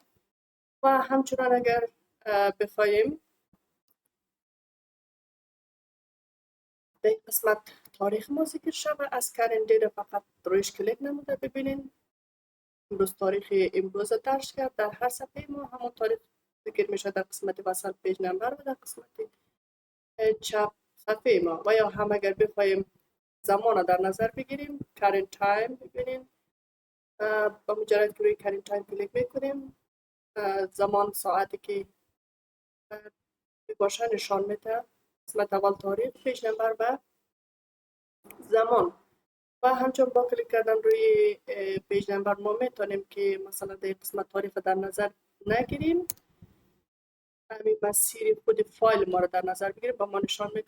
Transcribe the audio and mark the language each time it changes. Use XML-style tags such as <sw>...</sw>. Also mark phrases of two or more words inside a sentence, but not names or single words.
<fa>و همچنان اگر بخوایم در قسمت تاریخ ما ذکر شود از کلندر فقط رویش کلیک نموده ببینین امروز تاریخ امروز درج کرد. در هر صفحه ما همون تاریخ ذکر میشه در قسمت وسط</fa> <en>page number</en> <fa>و در قسمت چپ صفحه ما. و یا هم اگر بخوایم زمان در نظر بگیریم</fa> <en>current time</en> <fa>ببینیم با مجرد که روی</fa> <en>current time</en> <fa>کلیک میکنیم زمان ساعتی که باشه نشان میده. قسمت اول تاریخ،</fa> <en>page number</en> <fa>و زمان. و همچنان با کلیک کردن روی</fa> <en>page number</en> <fa>ما میتونیم که مثلا در قسمت تاریخ در نظر نگیریم، همین مسیر خود فایل ما رو در نظر بگیریم با ما نشان میده.</fa>